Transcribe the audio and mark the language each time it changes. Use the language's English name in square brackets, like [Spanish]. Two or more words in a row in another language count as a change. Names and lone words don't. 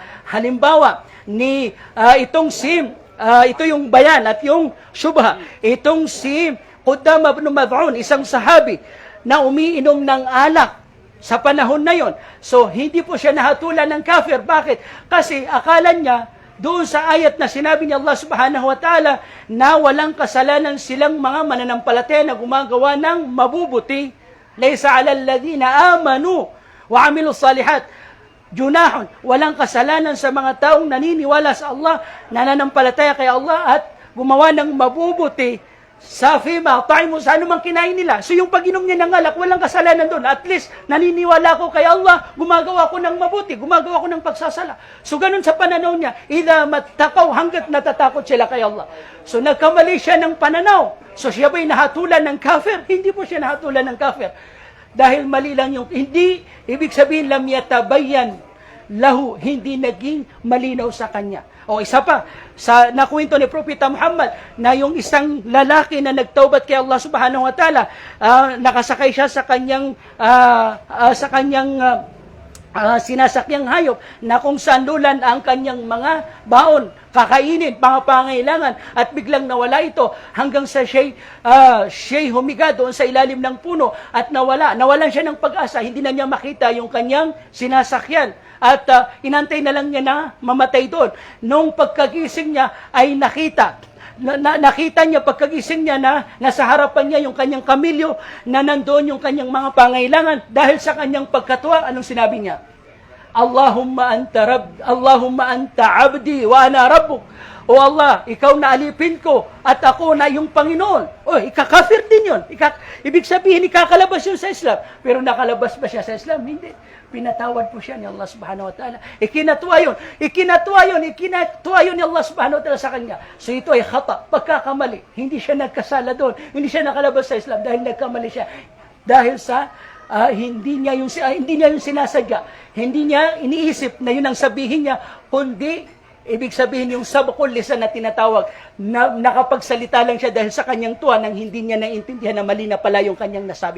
[Filipino] Halimbawa, ito yung bayan at yung syubha. Itong si Qudama ibn Mad'un, isang sahabi na umiinom ng alak sa panahon na yon. So, hindi po siya nahatulan ng kafir. Bakit? Kasi akala niya, doon sa ayat na sinabi ni [Arabic] الله سبحانه وتعالى [Filipino] na walang kasalanan silang mga mananampalataya na gumagawa ng mabubuti. [Arabic] ليس على الذين آمنوا وعملوا الصالحات جناح, [Filipino] walang kasalanan sa mga taong naniniwala sa Allah, nananampalataya kay Allah at gumawa ng mabubuti sa [Arabic] فيما طعموا, [Filipino] sa anumang kinain nila. So yung pag-inom niya ng alak, walang kasalanan doon. [English] At least, [Filipino] naniniwala ko kay Allah, gumagawa ko ng mabuti, gumagawa ko ng pagsasala. So ganun sa pananaw niya, [Arabic] إذا ما اتقوا, [Filipino] hanggat natatakot sila kay Allah. So nagkamali siya ng pananaw. So siya ba'y nahatulan ng kafir? Hindi po siya nahatulan ng kafir. Dahil mali lang yung, hindi, ibig sabihin, [Arabic] لم يتبين له, [Filipino] hindi naging malinaw sa kanya. O isa pa, sa nakwento ni Propeta Muhammad na yung isang lalaki na nagtaubat kay [Arabic] الله سبحانه وتعالى, [Filipino] nakasakay siya sa kanyang sinasakyang hayop na kung saan lulan ang kanyang mga baon, kakainin, pangangailangan, at biglang nawala ito hanggang sa siya'y humiga doon sa ilalim ng puno at nawalan siya ng pag-asa, hindi na niya makita yung kanyang sinasakyan at inantay na lang niya na mamatay doon. Nung pagkagising niya ay nakita niya pagkagising niya na nasa harapan niya yung kanyang kamilyo na nandoon yung kanyang mga pangailangan. Dahil sa kanyang pagkatuwa, anong sinabi niya? [Arabic] اللهم أنت عبدي وأنا ربك. [Filipino] O Allah, ikaw na alipin ko at ako na yung Panginoon. O, ikakafir din yun. Ibig sabihin, ikakalabas yun sa Islam. Pero nakalabas ba siya sa Islam? Hindi. Pinatawad po siya ni [Arabic] الله سبحانه وتعالى. [Filipino] Ikinatuwa yun ni [Arabic] الله سبحانه وتعالى [Filipino] sa kanya. So ito ay khata, pagkakamali. Hindi siya nagkasala doon. Hindi siya nakalabas sa Islam dahil nagkamali siya. Dahil sa hindi niya yung sinasadya. Hindi niya iniisip na yun ang sabihin niya, kundi ibig sabihin yung [Arabic] سبق اللسان [Filipino] na tinatawag, na nakapagsalita lang siya dahil sa kanyang tuwa nang hindi niya naintindihan na mali na pala yung kanyang nasabi.